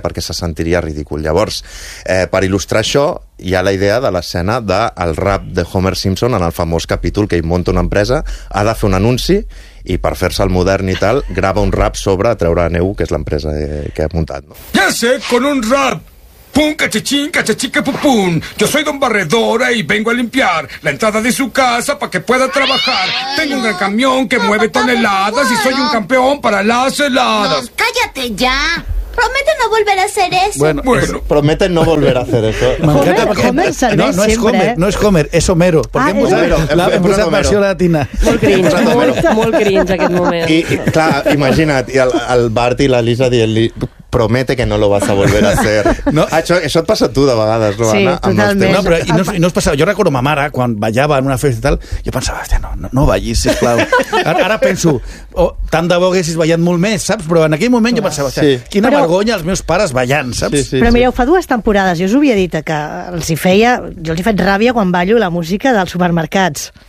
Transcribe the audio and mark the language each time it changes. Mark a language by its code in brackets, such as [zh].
[ca] Perquè se sentiria ridícul. Llavors, per il·lustrar això, hi ha la idea de l'escena del rap de Homer Simpson en el famós capítol que ell munta una empresa, ha de fer un anunci, i per fer-se el modern i tal, grava un rap sobre Treure Neu, que és l'empresa que ha muntat. No? [es] Ja sé, con un rap! Pum, cachichín, cachichique, pum, pum. Yo soy don Barredora y vengo a limpiar la entrada de su casa para que pueda trabajar. Tengo un gran camión que mueve toneladas y soy un campeón para las heladas. No, cállate ya. Promete no volver a hacer eso. Bueno. Promete no volver a hacer eso. No es Homer, es Homero. Porque hemos hecho la versión latina. [ca] Molt cringe, aquest moment. I clar, imagina't, i el Bart i la Lisa dient-li... [es] Promete que no lo vas a volver a hacer. [ca] No, això et passa a tu de vegades, no? Sí, Anna, totalment. No, però, i no es passava. Jo recordo ma mare, quan ballava en una festa i tal, jo pensava, no ballis, sisplau. Ara penso, tant de bo haguessis ballat molt més, saps? Però en aquell moment jo pensava, sí. Quina vergonya els meus pares ballant, saps? Sí, sí, però mireu, fa dues temporades, jo us ho havia dit, que els hi feia, jo els hi faig ràbia quan ballo la música dels supermercats.